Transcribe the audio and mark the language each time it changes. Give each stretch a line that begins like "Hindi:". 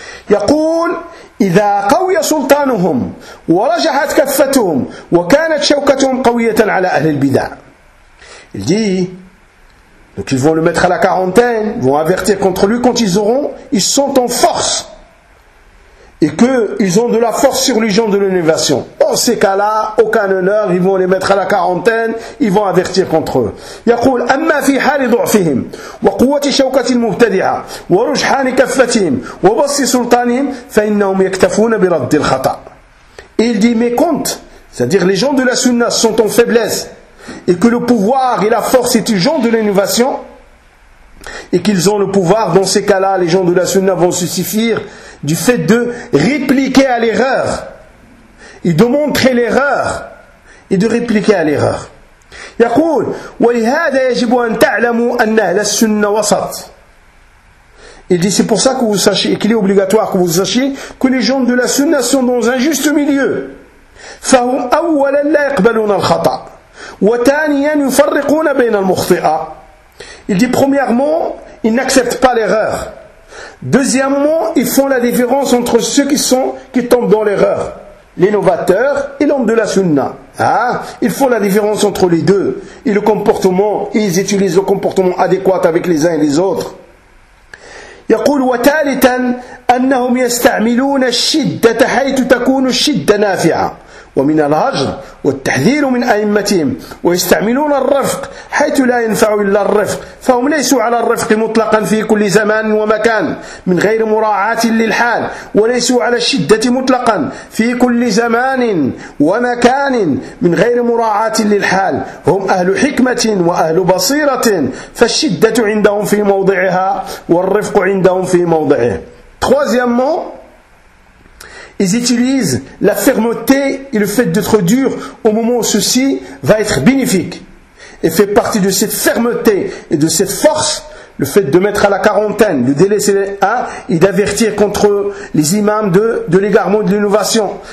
Arabic: يقول إذا قوي سلطانهم ورجحت كفتهم وكانت شوكتهم قوية على أهل البدع
French: il dit donc ils vont le mettre à la quarantaine vont avertir contre lui quand ils sont en force et qu'ils ont de la force sur les gens de l'innovation. En ces cas-là, aucun honneur, ils vont les mettre à la quarantaine, ils vont avertir contre eux.
Arabic: يقول اما في حال ضعفهم وقوه شوكه المبتدعه ورجحان كفتهم وبص سلطانهم فانهم يكتفون برد الخطا.
French: Il dit mais quand, c'est-à-dire les gens de la sunna sont en faiblesse et que le pouvoir et la force est du genre de l'innovation et qu'ils ont le pouvoir, dans ces cas-là, les gens de la sunna vont se suffire du fait de répliquer à l'erreur et de montrer l'erreur et de répliquer à l'erreur.
Arabic: يقول ولهذا يجب ان تعلموا ان اهل السنه وسط.
French: Il dit c'est pour ça que vous sachiez qu'il est obligatoire que vous sachiez que les gens de la sunna sont dans un juste milieu.
Arabic: فهم اولا لا يقبلون الخطا وثانيا يفرقون بين المخطئه.
French: Il dit premièrement ils n'acceptent pas l'erreur. Deuxièmement, ils font la différence entre ceux qui tombent dans l'erreur, l'innovateur et l'homme de la sunna. Hein? Ils font la différence entre les deux et le comportement, et ils utilisent le comportement adéquat avec les uns et les autres.
Arabic: يقول وثالثا أنهم يستعملون الشدة حيث تكون الشدة نافعة و ومن الهجر والتحذير من أئمتهم، ويستعملون الرفق حيث لا ينفع إلا الرفق، فهم ليسوا على الرفق مطلقا في كل زمان ومكان من غير مراعاة للحال، وليسوا على الشدة مطلقا في كل زمان ومكان من غير مراعاة للحال، هم أهل حكمة وأهل بصيرة، فالشدة عندهم في موضعها والرفق عندهم في موضعه.
French: Troisièmement, ils utilisent la fermeté et le fait d'être dur au moment où ceci va être bénéfique. Et fait partie de cette fermeté et de cette force, le fait de mettre à la quarantaine, de délaisser les uns et d'avertir contre les imams de l'égarement de l'innovation.